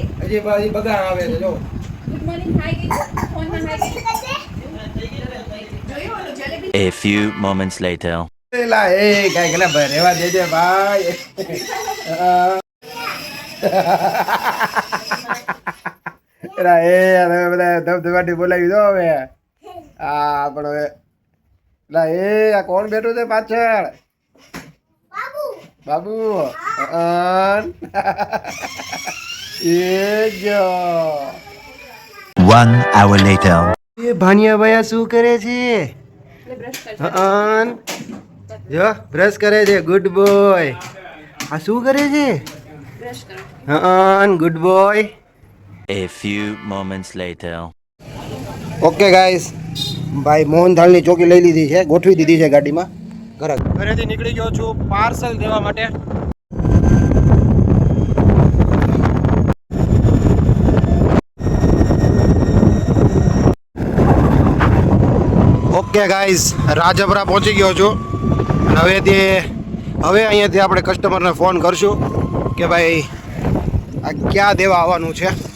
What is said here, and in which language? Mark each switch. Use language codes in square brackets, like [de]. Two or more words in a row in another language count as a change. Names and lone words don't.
[gu] હજી ભાઈ બગા આવે છે જો. [en] good morning [gu] હાઈ ગઈ ફોન માં હાઈ ગઈ. [en] A few moments later. [gu] એલા એ કાઈ ગલા ભાઈ રેવા દેજે ભાઈ. એલા એ હવે બધા ધબધબાટી બોલાવી દો હવે. આ પણ હવે એલા એ આ કોણ બેઠું છે પાછળ? બાબુ એ જો [en] 1 hour later. [gu] એ ભાનિયા ભાઈ શું કરે છે? જો બ્રશ કરે છે. [en] good boy. [gu] આ શું કરે છે? [en] good boy. A few moments later. okay guys, [gu] ભાઈ મોહનથાળની ચોકી લઈ લીધી છે, ગોઠવી દીધી છે ગાડીમાં. ઘરેથી નીકળી ગયો છું પાર્સલ દેવા માટે. [en] okay guys, [gu] રાજપરા પહોંચી ગયો છું અને હવે અહીંયાથી આપણે કસ્ટમરને ફોન કરશું કે ભાઈ આ ક્યાં દેવા આવવાનું છે.